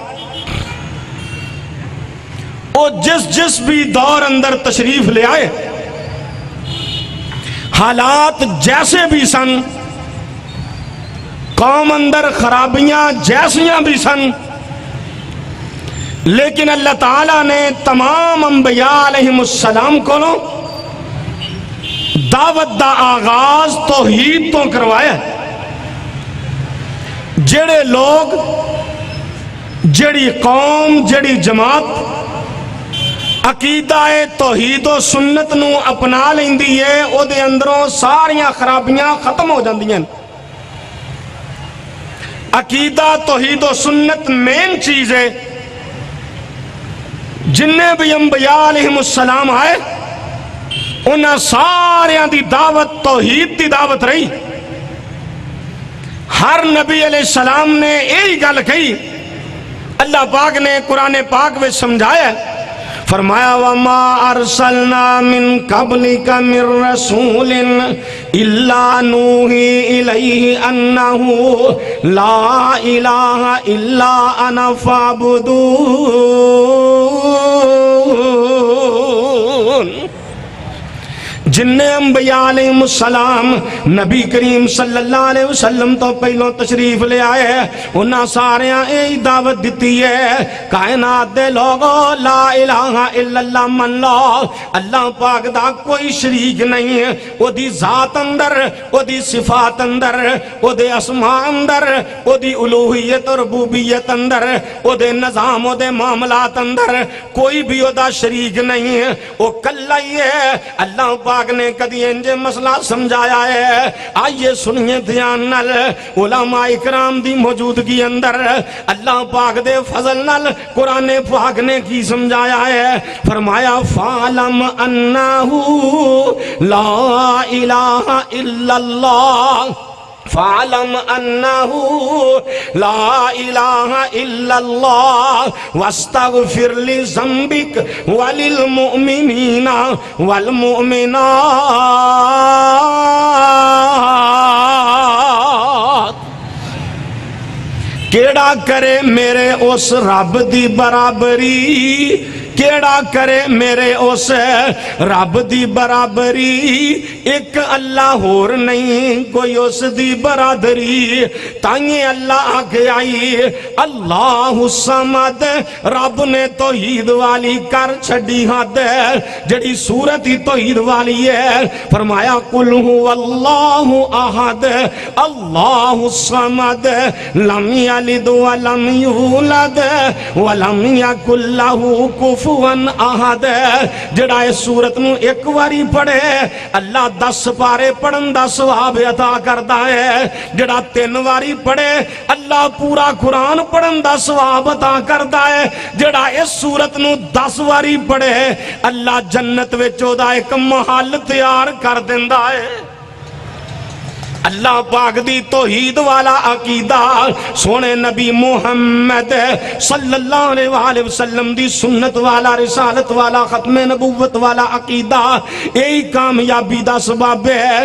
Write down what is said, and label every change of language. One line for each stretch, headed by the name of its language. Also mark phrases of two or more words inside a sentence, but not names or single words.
Punjabi: وہ جس بھی دور اندر تشریف لے آئے، حالات جیسے بھی سن، قوم اندر خرابیاں جیسیاں بھی سن، لیکن اللہ تعالیٰ نے تمام انبیاء علیہم السلام کو دعوت دا آغاز توحید تو کروایا۔ جڑے لوگ جڑی قوم جڑی جماعت عقیدہ توحید و سنت نو اپنا لیندی ہے، او دے اندروں ساریاں خرابیاں ختم ہو جاندیاں۔ عقیدہ توحید و سنت مین چیز ہے. جنہیں بھی انبیاء علیہ السلام آئے انہاں ساریاں دی دعوت توحید دی دعوت رہی. ہر نبی علیہ السلام نے یہی گل کہی. اللہ پاک نے قرآن پاک میں سمجھایا ہے، فرمایا
Arabic: وَمَا أَرْسَلْنَا مِن قَبْلِكَ مِن رَسُولٍ إِلَّا نُوحِي إِلَيْهِ أَنَّهُ لَا إِلَهَ إِلَّا أَنَا فَاعْبُدُونِ.
Punjabi: جنہیں انبیاء علیہ السلام نبی کریم صلی اللہ علیہ وسلم تو پہلوں تشریف لے آئے انہاں ساریاں یہی دعوت دیتی ہے کائنات دے لوگوں
Arabic: لا الہ الا اللہ
Punjabi: من لو. اللہ پاک دا کوئی شریک نہیں ہے، او دی ذات اندر، او دی صفات اندر، او دے اسماء اندر، او دی الوہیت اور ربوبیت اندر، او دے نظام، او دے معاملات اندر کوئی بھی او دا شریک نہیں ہے، او کلا ہی ہے. اللہ پاک نے کدی انجے مسئلہ سمجھایا ہے. آئیے سنیے دھیان نال علماء اکرام دی موجودگی اندر اللہ پاک دے فضل نال قرآن پاک نے کی سمجھایا ہے.
Arabic: فرمایا فَعْلَمْ أَنَّهُ لَا إِلَهَ إِلَّا اللَّهُ فَعْلَمْ أَنَّهُ لَا إِلَهَ إِلَّا اللَّهُ وَاسْتَغْفِرْ لِذَنبِكَ وَلِلْمُؤْمِنِينَ وَالْمُؤْمِنَاتِ.
Punjabi: کیڑا کرے میرے اس رب دی برابری، کیڑا کرے میرے اس رب دی برابری، ایک اللہ اور نہیں کوئی اس دی برادری. تائیں اللہ آگے آئی اللہ الصمد، رب نے توحید والی کر چھڑی حد جڑی صورت ہی توحید والی ہے.
Arabic: فرمایا قل هو اللہ احد اللہ الصمد لم یلد ولم یولد ولم یکن لہ کفوا احد.
Punjabi: جڑا اس سورت نو ایک واری پڑھے اللہ 10 پارے پڑھن دا ثواب عطا کردا ہے. جڑا 3 واری پڑھے اللہ پورا قرآن پڑھن دا ثواب عطا کردا ہے. جڑا اس سورت نو 10 واری پڑھے اللہ جنت وچ او دا ایک محل تیار کر دیندا ہے. اللہ پاک دی توحید والا عقیدہ سونے نبی محمد صلی اللہ علیہ وآلہ وسلم دی سنت والا رسالت والا ختم نبوت والا عقیدہ یہی کامیابی دا سبب ہے.